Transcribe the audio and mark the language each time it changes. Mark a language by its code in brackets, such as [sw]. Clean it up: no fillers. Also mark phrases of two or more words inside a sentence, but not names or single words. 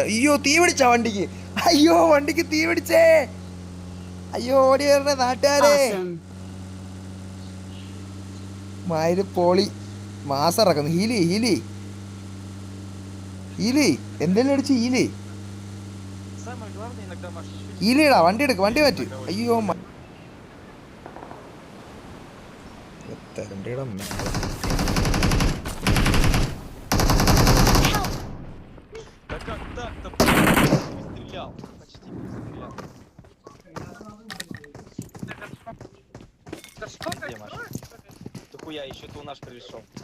[ml] അയ്യോ, തീ പിടിച്ചാ വണ്ടിക്ക്. വണ്ടിക്ക് തീ പിടിച്ചേ. ഓടി വരണേ നാട്ടുകാരെ. മയില് പോളി. മാസം ഇറക്കുന്നു. ഹീലി എന്തെങ്കിലും അടിച്ച് ഹീലി. [ru] Самое главное иногда Маша. [ml] ഹീലിടാ, വണ്ടി എടുക്ക്, വണ്ടി മാറ്റി. അയ്യോ തരണ്ടിയുടെ [ru] Да как так-то? Стрелял. Почти стрелял. Да что Где, ты Маша? делаешь? Ты хуя, еще ты у нас пришел.